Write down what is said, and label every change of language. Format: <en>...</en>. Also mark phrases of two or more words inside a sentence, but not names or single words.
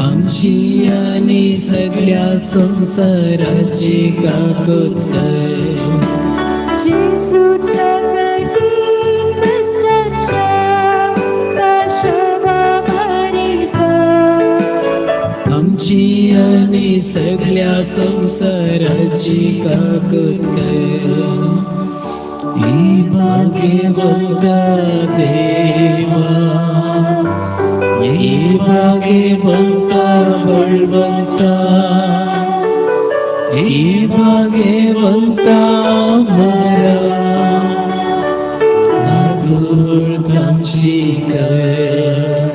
<kok>आमची आणि सगळ्या संसाराची काकूत कर. जेसूच्या कठीण कष्टाच्या पार्श्वभूमीवर आमची आणि सगळ्या संसाराची काकूत कर. ही भाग्यवंता देवा, ही भाग्यवंता बळवंता, ही भाग्यवंता मरा काकूत आमची कर.</kok>